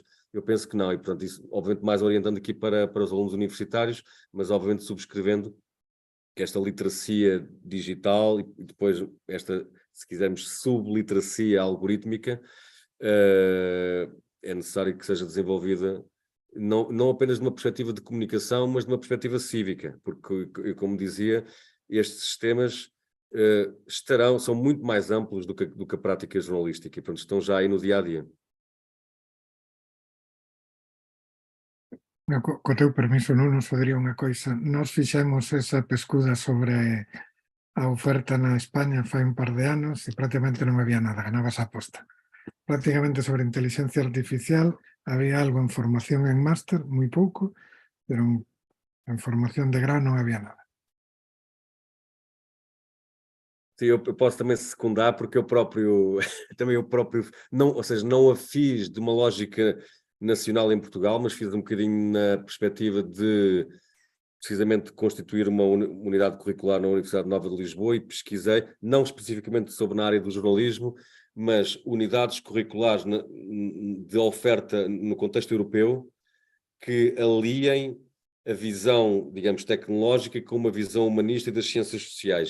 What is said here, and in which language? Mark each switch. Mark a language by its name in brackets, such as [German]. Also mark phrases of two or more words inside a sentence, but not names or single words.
[Portuguese] Eu penso que não, e portanto isso obviamente mais orientando aqui para os alunos universitários, mas obviamente subscrevendo que esta literacia digital e depois esta, se quisermos, subliteracia algorítmica, é necessário que seja desenvolvida não apenas de uma perspectiva de comunicação, mas de uma perspectiva cívica, porque, como dizia, estes sistemas são muito mais amplos do que a prática jornalística e, portanto, estão já aí no dia-a-dia. [Galician] Co teu permiso, non nos podería unha coisa. Nós fixemos esa pescuda sobre a oferta na España fai un par de anos e prácticamente non había nada, ganabas a aposta. Prácticamente sobre inteligencia artificial había algo en formación en máster, moi pouco, pero en formación de grau non había nada. [Portuguese] Sim, eu posso também secundar, porque eu próprio, não, ou seja, não a fiz de uma lógica nacional em Portugal, mas fiz um bocadinho na perspectiva de precisamente constituir uma unidade curricular na Universidade Nova de Lisboa e pesquisei, não especificamente sobre na área do jornalismo, mas unidades curriculares de oferta no contexto europeu que aliem a visão, digamos, tecnológica com uma visão humanista e das ciências sociais.